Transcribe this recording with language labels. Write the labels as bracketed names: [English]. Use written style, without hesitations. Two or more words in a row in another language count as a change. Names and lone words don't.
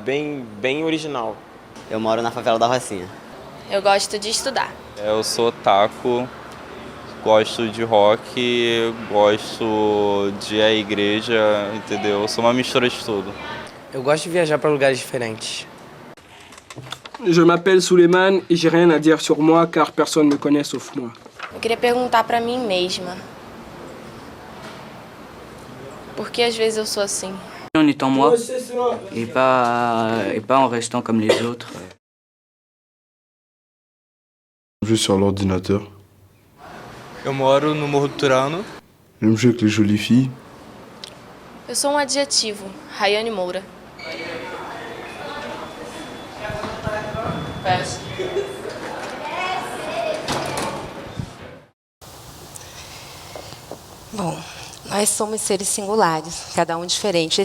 [Portuguese] Bem original. Eu moro na favela da Rocinha. Eu gosto de estudar. Eu sou otaku, gosto de rock, gosto de ir à igreja, entendeu? Eu sou uma mistura de tudo. Eu gosto de viajar para lugares diferentes. [French] Je m'appelle Suleiman et j'ai rien à dire sur moi car personne me connaît sauf moi. [Portuguese] Eu queria perguntar pra mim mesma. Por que às vezes eu sou assim? [French] En étant moi et pas en restant comme les autres. Juste sur l'ordinateur. [Portuguese] Eu moro no Morro do Turano. [French] J'aime jouer avec les jolies filles. [Portuguese] Eu sou um adjetivo, Rayane Moura. Bom, nós somos seres singulares, cada um diferente.